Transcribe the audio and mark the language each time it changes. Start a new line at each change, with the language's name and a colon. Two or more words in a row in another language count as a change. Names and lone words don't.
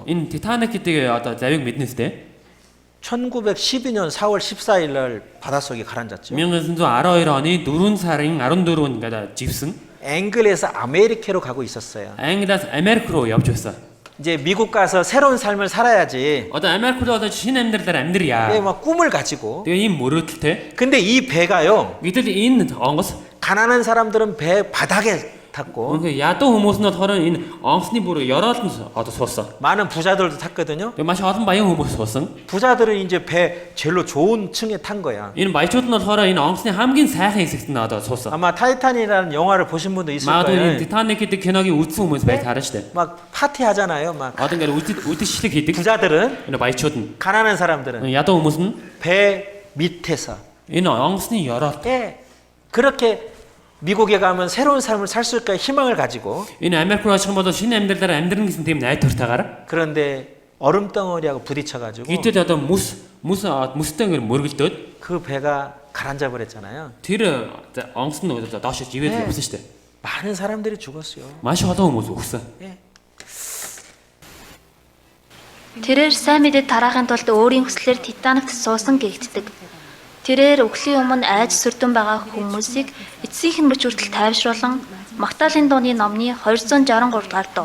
Mongolian: энэ Титаник гэдэг одоо завийг мэднэ үстэй.
Korean: 1912년 4월 14일 날 바닷속에 가라앉았죠.
Mongolian: 1912 оны 4 сарын 14-нд ингээд живсэн.
Korean: 앵글에서 아메리카로 가고 있었어요.
Mongolian: Англиас Америк руу явж байсан.
Korean: 이제 미국 가서 새로운 삶을 살아야지.
Mongolian: Одоо Америк руу одоо шинэ амьдралаар амьдрья.
Korean: 예, 막 꿈을 가지고.
Mongolian: Тэгээ ийм мөрөөдөлтэй.
Korean: 근데 이 배가요.
Mongolian: Гэтэл энэ онгоц
Korean: 가난한 사람들은 배 바닥에 탔고
Mongolian: үнэхээр ядуу хүмүүс нь болохоор энэ онгоцны бүр ёроолд нь одоо суусан.
Korean: 많은 부자들도 탔거든요.
Mongolian: Тэгээ маш олон баян хүмүүс суусан.
Korean: 부자들은 이제 배 제일로 좋은 층에 탄 거야.
Mongolian: Энэ баячууд нь болохоор энэ онгоцны хамгийн сайхан хэсэгт нь одоо суусан.
Korean: 아마 타이탄이라는 영화를 보신 분도 있을
Mongolian: Магадгүй энэ
Korean: 거예요.
Mongolian: Titanic гэдэг киногийн үзсэн хүмүүс байж харна шүү дээ.
Korean: 막 파티 하잖아요. 막
Mongolian: Одоо ингээд үдшилэг хийдэг.
Korean: 부자들은
Mongolian: Энэ баячууд нь
Korean: 가난한 사람들은
Mongolian: ядуу хүмүүс нь
Korean: 배 밑에서
Mongolian: энэ онгоцны ёроолд
Korean: 예, 그렇게 미국에 가면 새로운 삶을 살 수 있을까 희망을 가지고
Mongolian: энэ Америк руу очих юм бол шинэ амьдралаар амьдрна гэсэн тийм найдвартайгаар
Korean: 그런데 얼음 덩어리하고 부딪혀가지고
Mongolian: гítэл одоо мөстэй ингээд мөргөлдөөд
Korean: 그 배가 가라앉아 버렸잖아요.
Mongolian: тэр онгоц нь доош живээд явсан шүү дээ.
Korean: 많은 사람들이 죽었어요.
Mongolian: Маш олон хүмүүс өгсөн. Тэрээр сайн мэдээ тараахын тулд өөрийн хүслээр Титаникт суусан гэгддэг. Тэрээр өглөө өмнө айж сүрдэн байгаа хүмүүсийг эцсийнх нь мөч хүртэл тайвшруулан Магдалины дууны номны 263 дахь дуу.